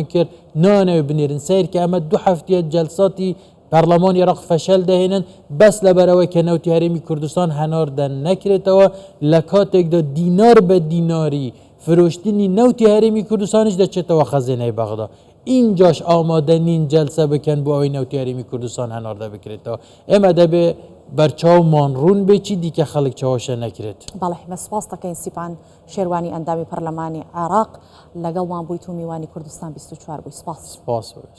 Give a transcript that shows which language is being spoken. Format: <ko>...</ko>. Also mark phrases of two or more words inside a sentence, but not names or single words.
<ckb>کرد نانەوێ بنێرن سیر کە ئەمە 2 هەفتەیە جەلساتی پەرلەمان عێراق فەشەل دەهێنن بەس لەبەرەوەی کە نەوتی هەرێمی کوردستان هەناردە نەکرێتەوە لە کاتێکدا دینار بە دیناری فرۆشتنی نەوتی هەرێمی کوردستانیش دەچێتەوە خەزینەی بەغدا اینجاش آماده نین جلسه بکن بو ئەوەی نەوتی هەرێمی کوردستان هەناردە بکرێتەوە ئێمە دەبێ بەرچاومان ڕوون بێکی دیکە خەڵک چاوەشە نەکرێت. بەڵێ مەسپاس دەکەین سیپان شێروانی ئەندامی پەرلەمانی عێراق لەگەڵمان بوویت و میوانی کوردستان 24 بووی سپاس.</ckb>